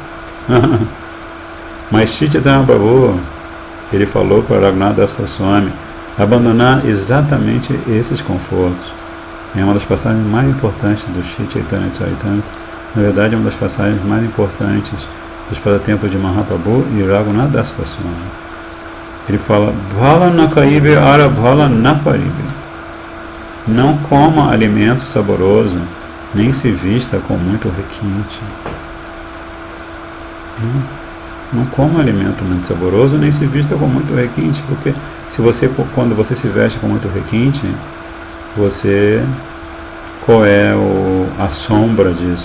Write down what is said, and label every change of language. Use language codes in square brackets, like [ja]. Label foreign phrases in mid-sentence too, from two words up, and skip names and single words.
[pt] Mas Chaitanya Prabhu, ele falou para Raghunath Das Goswami abandonar exatamente esses confortos. É uma das passagens mais importantes do Shri Chaitanya Charitamrita. Na verdade, é uma das passagens mais importantes dos pasatempos de Mahaprabhu e Raghunath Das Goswami. Ele fala: [bn] ভাল না খাইবে আর ভাল না পরিবে. [pt] Não coma alimento saboroso, nem se vista com muito requinte. Não coma alimento muito saboroso, nem se vista com muito requinte, porque quando você se veste com muito requinte, qual é a sombra disso?